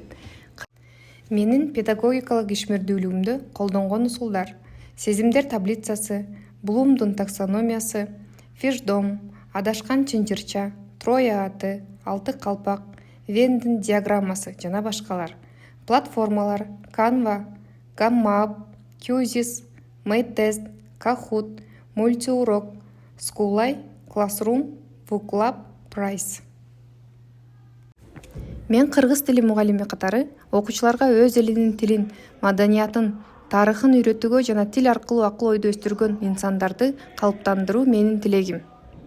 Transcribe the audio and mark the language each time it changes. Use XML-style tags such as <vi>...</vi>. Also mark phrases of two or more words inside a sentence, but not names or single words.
<ky>Менин педагогикалык ишмердүүлүгүмдө колдонгон усулдар: сезимдер таблицасы, Блумдун таксономиясы, Фишдом, адашкан чынжырча, Троя аты, алты калпак, Вендин диаграммасы жана башкалар. Платформалар: Canva, GammaUp, Qzys, MyTest, Kahoot, Multiurok, Schooleye, Classroom, Booklab, Price. Мен кыргыз тили мугалими катары окуучуларга өз элинин тилин, маданиятын, тарыхын үйрөтүүгө жана тил аркылуу акыл ойду өстүргөн инсандарды калыптандыруу менин тилегим.</ky>